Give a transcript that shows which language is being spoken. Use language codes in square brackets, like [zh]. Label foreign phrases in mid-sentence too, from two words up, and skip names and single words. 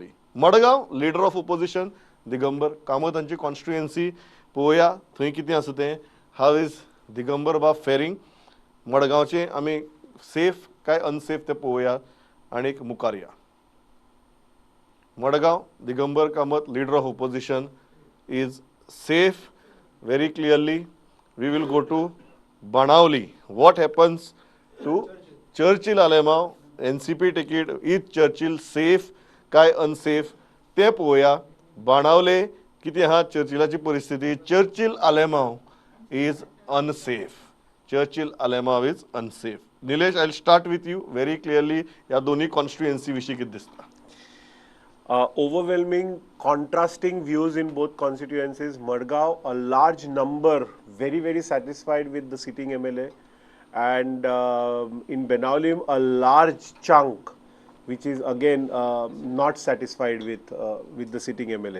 [kok] मडगांव [en] leader of opposition [kok] दिगंबर कामत हांची कॉन्स्टिट्युएन्सी. पळोवया थंय कितें आसा तें. [en] how is Digambar bab faring. [kok] मडगांवचे आमी सेफ काय अनसेफ तें पळोवया आनीक मुखार या. [en] मडगांव दिगंबर कामत leader of opposition is safe very clearly. We will go to Benaulim. What happens to Churchill Alemao NCP ticket? Is Churchill safe काय unsafe [kok] ते पळोवया. बाणावले कितें आहा चर्चिलाची परिस्थिती. [en] चर्चिल आलेमांव is unsafe. Churchill Alemao is unsafe. Nilesh, I'll start with you very clearly. [kok] या दोन्ही कॉन्स्टिट्युएन्सी विशीं कितें दिसता? [en] Overwhelming contrasting views in both constituencies. Margao, a large number very satisfied with the sitting MLA, and in Benaulim a large chunk which is again not satisfied with the sitting MLA.